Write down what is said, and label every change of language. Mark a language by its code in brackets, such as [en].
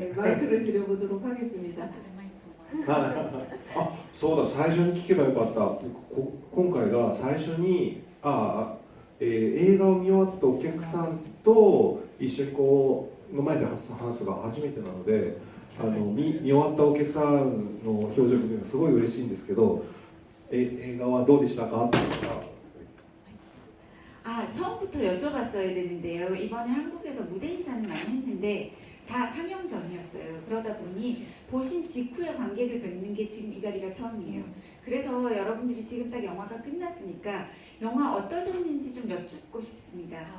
[ko] 네, 마이크를 드려보도록 하겠습니다. [ja] あ、そうだ、最初に聞けばよかった。今回が最初に映画を見終わったお客さんと一緒にこうの前で話すのが初めてなので、見終わったお客さんの表情を見るのがすごい嬉しいんですけど、映画はどうでしたかって言ったら、 [ko] 처음부터 여쭤봤어야 되는데요. 이번에 한국에서 무대 인사는 많이 했는데 다 상영 전이었어요. 그러다 보니 보신 직후에 관객을 뵙는 게 지금 이 자리가 처음이에요. 그래서 여러분들이 지금 딱 영화가 끝났으니까 영화 어떠셨는지 좀 여쭙고 싶습니다.